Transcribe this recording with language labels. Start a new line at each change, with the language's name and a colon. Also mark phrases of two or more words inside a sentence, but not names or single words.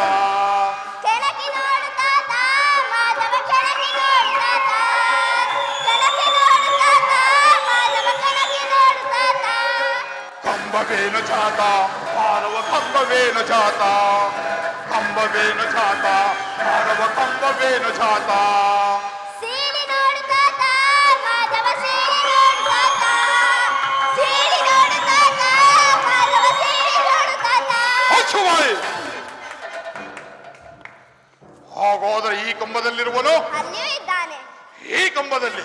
Kannada: ಕೆಣಕಿ ನೋಡು ತಾತ ಮಾಧವ ಕೆಣಕಿ ನೋಡು ತಾತ, ಕೆಣಕಿ ನೋಡು ತಾತ ಮಾಧವ ಕೆಣಕಿ ನೋಡು ತಾತ. ಕಂಬವೇನು ಜಾತ ಮಾಧವ ಕಂಬವೇನು ಜಾತ, ಕಂಬವೇನು ಜಾತ ಮಾಧವ ಕಂಬವೇನು ಜಾತ. ಸೀಳಿ ನೋಡು ತಾತ ಮಾಧವ ಸೀಳಿ ನೋಡು ತಾತ, ಸೀಳಿ ನೋಡು ತಾತ ಮಾಧವ ಸೀಳಿ ನೋಡು ತಾತ. ಮುಚ್ಚುವಾಯಿ. ಹಾಗಾದ್ರೆ ಈ ಕಂಬದಲ್ಲಿರುವನು ಅಲ್ಲಿಯೂ ಇದ್ದಾನೆ, ಈ ಕಂಬದಲ್ಲಿ,